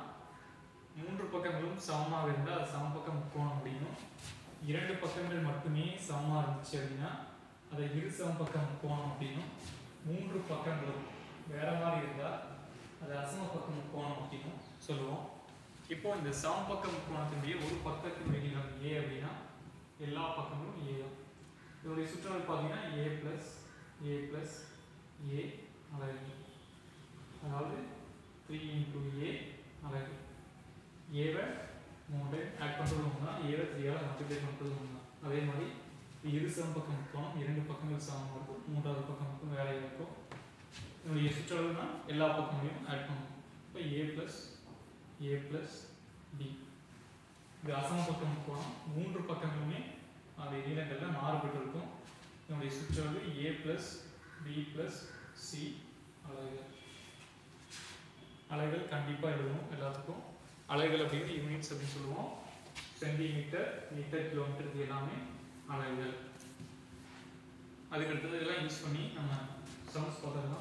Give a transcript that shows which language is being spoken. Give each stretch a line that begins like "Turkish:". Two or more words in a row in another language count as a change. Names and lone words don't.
Tamil: 3 பக்கங்களும் சமமாக இருந்தால் அது சமபக்க முக்கோணம் அப்படின்னும், 2 பக்கங்கள் மட்டுமே சமமாக இருந்துச்சு அப்படின்னா அதை இரு சமபக்க முக்கோணம் அப்படின்னும், 3 பக்கங்களும் வேற மாதிரி இருந்தால் அது அசமபக்க முக்கோணம் அப்படின்னும் சொல்லுவோம். இப்போ இந்த சமபக்க முக்கோணத்தினுடைய ஒரு பக்கத்தினுடைய நீளம் a அப்படின்னா எல்லா பக்கங்களும் a தான். இதோடைய சுற்றளவு பார்த்தீங்கன்னா
English: a plus a
Tamil: அலகு, அதாவது
English: 3 into a
Tamil: அலகு. ஏவை 3 ஆட் பண்ணுறது ஒன்று தான், ஏவை 3ஆல் மல்டிப்ளை பண்ணுறது ஒன்று தான். அதே மாதிரி இரு சமபக்க முக்கோணம் 2 பக்கங்கள் சமமாக இருக்கும், 3வது பக்கம் மட்டும் வேற இருக்கும். இதனுடைய சுற்றளவுனா எல்லா பக்கங்களையும் ஆட் பண்ணணும்.
English: இப்போ a plus b.
Tamil: இது அசமபக்க முக்கோணம், 3 பக்கங்களுமே அதனுடைய நீளங்களில் மாறுபட்டு இருக்கும். இதனுடைய சுற்றளவு
English: a plus b plus c
Tamil: அலகுகள். அலகுகள் கண்டிப்பாக எழுதணும் எல்லாத்துக்கும். அலகுகள் அப்படிங்கிறது யூனிட்ஸ் அப்படின்னு சொல்லுவோம்.
English: centimeter, meter, kilometer
Tamil: இது எல்லாமே அலகுகள். அதுக்கடுத்தது இதெல்லாம் யூஸ் பண்ணி நம்ம சம்ஸ் பார்த்துக்கலாம்.